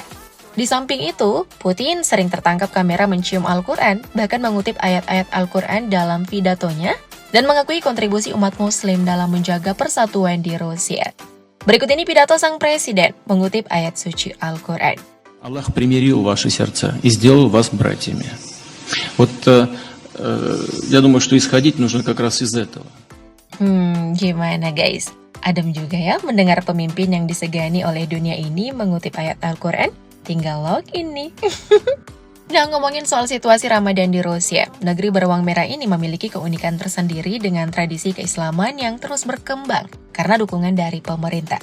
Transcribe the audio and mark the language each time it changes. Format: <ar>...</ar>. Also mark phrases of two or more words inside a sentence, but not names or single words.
<id>Di samping itu, Putin sering tertangkap kamera mencium Al-Quran, bahkan mengutip ayat-ayat Al-Quran dalam pidatonya, dan mengakui kontribusi umat Muslim dalam menjaga persatuan di Rusia. Berikut ini pidato sang presiden mengutip ayat suci Al-Quran.</id> <ru>Allah примирил ваши сердца и сделал вас братьями. Я думаю, что исходить нужно как раз из этого.</ru> <id>Gimana guys? Adem juga ya mendengar pemimpin yang disegani oleh dunia ini mengutip ayat Al-Quran? Tinggal login nih. Nah, ngomongin soal situasi Ramadan di Rusia, negeri beruang merah ini memiliki keunikan tersendiri dengan tradisi keislaman yang terus berkembang karena dukungan dari pemerintah.</id>